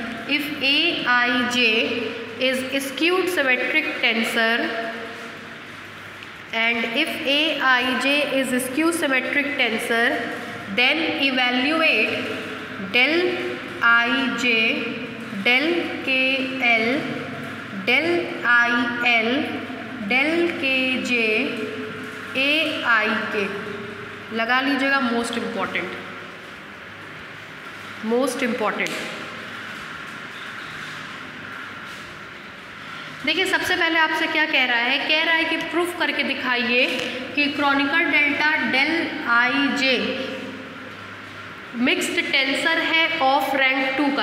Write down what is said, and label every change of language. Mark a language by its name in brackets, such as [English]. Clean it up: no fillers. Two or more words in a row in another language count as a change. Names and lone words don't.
[English] then evaluate del ij, del kl, del il, del kj, aik. [Hindi] लगा लीजिएगा, [English] most important. [Hindi] देखिए सबसे पहले आपसे क्या कह रहा है कि प्रूफ करके दिखाइए कि क्रोनिकर डेल्टा del ij [English] mixed tensor [Hindi] है [English] of rank [Hindi] 2 का।